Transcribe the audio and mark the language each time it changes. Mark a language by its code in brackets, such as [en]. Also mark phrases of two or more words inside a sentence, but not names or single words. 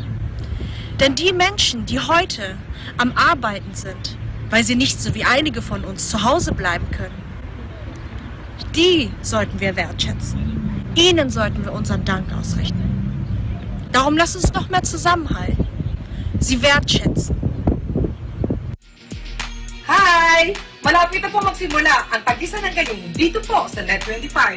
[de] Denn die Menschen, die heute am Arbeiten sind, weil sie nicht so wie einige von uns zu Hause bleiben können, die sollten wir wertschätzen. Ihnen sollten wir unseren Dank ausrichten. Darum lasst uns noch mehr zusammenhalten. Sie wertschätzen. [tl] Hi! Malapit na po magsimula ang Pag-isa ng Galing dito po sa Net 25.